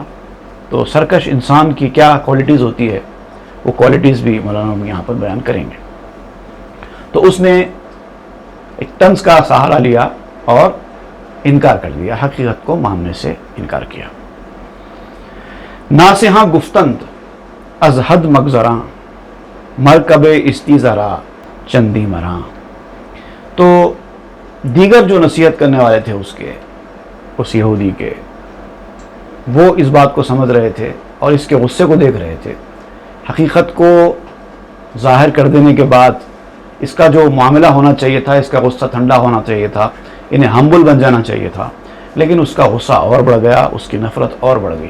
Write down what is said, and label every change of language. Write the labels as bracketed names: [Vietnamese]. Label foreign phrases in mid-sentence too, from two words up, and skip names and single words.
[Urdu] تو سرکش انسان کی کیا کوالٹیز ہوتی ہے، وہ کوالٹیز بھی مولانا یہاں پر بیان کریں گے۔ تو اس نے ایک طنز کا سہارا لیا اور انکار کر دیا، حقیقت کو ماننے سے انکار کیا۔ [Persian] ناسہاں گفتند از حد مگذراں، مرکب استیزارا چندی مراں۔ [Urdu] تو دیگر جو نصیحت کرنے والے تھے اس یہودی کے، وہ اس بات کو سمجھ رہے تھے اور اس کے غصے کو دیکھ رہے تھے۔ حقیقت کو ظاہر کر دینے کے بعد اس کا جو معاملہ ہونا چاہیے تھا، اس کا غصہ ٹھنڈا ہونا چاہیے تھا، انہیں ہمبل بن جانا چاہیے تھا، لیکن اس کا غصہ اور بڑھ گیا، اس کی نفرت اور بڑھ گئی۔